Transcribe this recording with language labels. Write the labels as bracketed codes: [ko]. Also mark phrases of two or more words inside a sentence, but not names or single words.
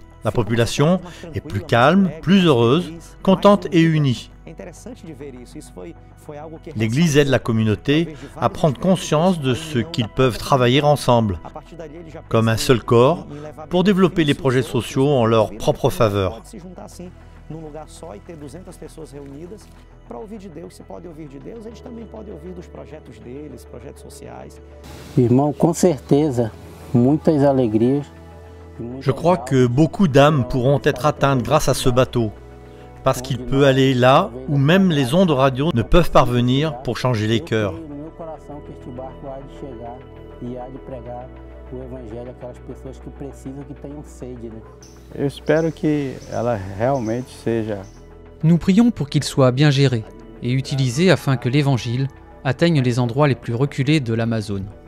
[fr] La population est plus calme, plus heureuse, contente et unie. L'Église aide la communauté à prendre conscience de ce qu'ils peuvent travailler ensemble, comme un seul corps, pour développer les projets sociaux en leur propre faveur. [pt] num lugar só e ter 200 pessoas reunidas para ouvir de Deus. Você pode ouvir de Deus, eles também podem ouvir dos projetos deles, projetos sociais. Irmão, com certeza, muitas alegrias. [fr] Je crois que beaucoup d'âmes pourront être atteintes grâce à ce bateau, parce qu'il peut aller là où même les ondes radio ne peuvent parvenir pour changer les cœurs. Nous prions pour qu'il soit bien géré et utilisé afin que l'Évangile atteigne les endroits les plus reculés de l'Amazone.